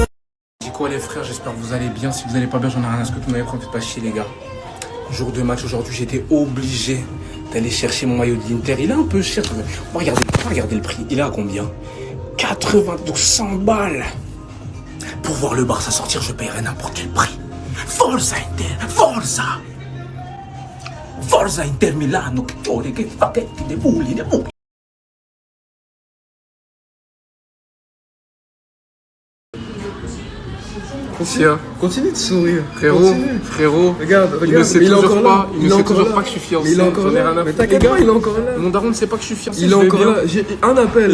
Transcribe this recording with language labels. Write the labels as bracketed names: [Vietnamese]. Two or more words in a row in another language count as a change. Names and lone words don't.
[French] C'est quoi les frères, j'espère que vous allez bien. Si vous allez pas bien, j'en ai rien à ce que vous m'avez pris, faites pas chier les gars. Jour de match aujourd'hui, j'étais obligé d'aller chercher mon maillot de l'Inter. Il est un peu cher. On va regarder le prix. Il est à combien? 100 balles. Pour voir le Barça sortir, je paierai n'importe quel prix. [Italian] Forza Inter, Forza! Forza Inter Milano, che facchetti dei bulli, dei bulli. [French] Continue de sourire. Frérot, Regarde, il ne sait toujours pas, il ne sait toujours pas que je suis fiancé. Il est encore là. Mais t'inquiète pas, il est encore là. Mon daron ne sait pas que je suis fiancé. Il est encore là. J'ai un appel.